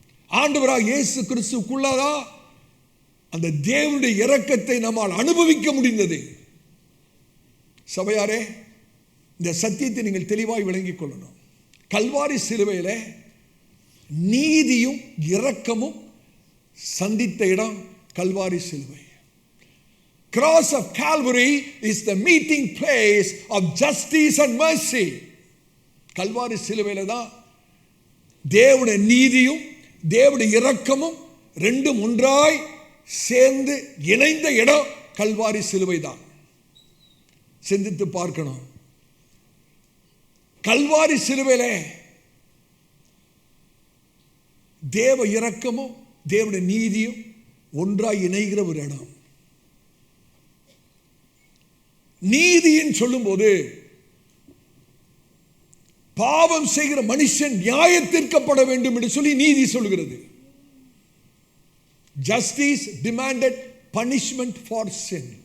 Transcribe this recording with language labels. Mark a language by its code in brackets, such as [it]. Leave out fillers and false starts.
[ta] ஆண்டவராகிய இயேசு கிறிஸ்துவுக்குள்ளதான் அந்த தேவனுடைய இரக்கத்தை நம்மால் அனுபவிக்க முடிந்தது. சபையாரே, இந்த சத்தியத்தை நீங்கள் தெளிவாய் விளங்கிக் கொள்ளணும். கல்வாரி சிலுவையிலே நீதியும் இரக்கமும் சந்தித்த இடம் கல்வாரி சிலுவை. [en] Cross of Calvary is the meeting place of justice and mercy. [ta] Kalvari சிலுவையில தான் தேவனுடைய நீதியும் தேவனுடைய இரக்கமும் ரெண்டும் ஒன்றாய் சேர்ந்து இணைந்த இடம் கல்வாரி சிலுவை தான். சிந்தித்து பார்க்கணும். கல்வாரி சிலுவையில தேவ இரக்கமும் தேவனுடைய நீதியும் ஒன்றாய் இணைகிற ஒரு இடம். நீதியின் சொல்லும்போது பாவம் செய்கிற மனுஷன் நியாயத்திற்கப்பட வேண்டும் என்று சொல்லி நீதி சொல்கிறது. [en] Justice demanded punishment for sin.